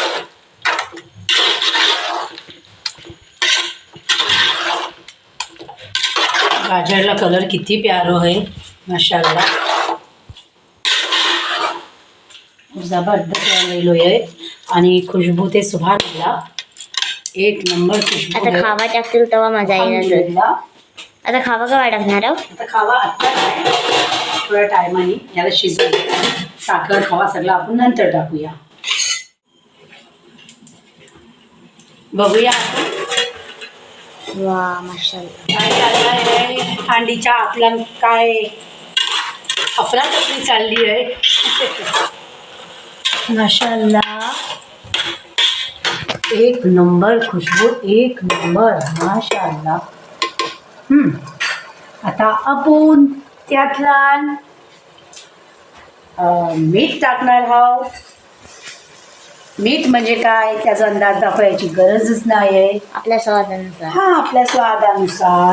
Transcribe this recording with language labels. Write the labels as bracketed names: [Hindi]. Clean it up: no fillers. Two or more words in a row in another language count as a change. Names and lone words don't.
[Marathi] गाजरला कलर किती प्यारो आहे माशाल्लाह. जबरदस्त गेलो आहे. आणि खुशबू ते [Arabic] سبحان الله. [Marathi] एक नंबर खुशबू आता आहे. खावा टाकतील तेव्हा मजा येणार सर. अल्हम्दुलिल्लाह. आता खावा केव्हा टाकणार आहो? आता खावा आत्ता काय थोड्या टायमाने याला शिजवून साखर खावा सगळं आपण नंतर टाकूया. बघूया वा माशाल्लाह. काय चाललंय थंडीच्या आपल्या काय अफरातफरी चालली आहे. माशाल्लाह एक नंबर खुशबू, एक नंबर माशाल्लाह. आता आपण त्यातला मीठ टाकणार आहोत. मीठ म्हणजे काय त्याचा अंदाज दाखवायची गरजच नाही आहे. आपल्या स्वादानुसार. हा आपल्या स्वादानुसार.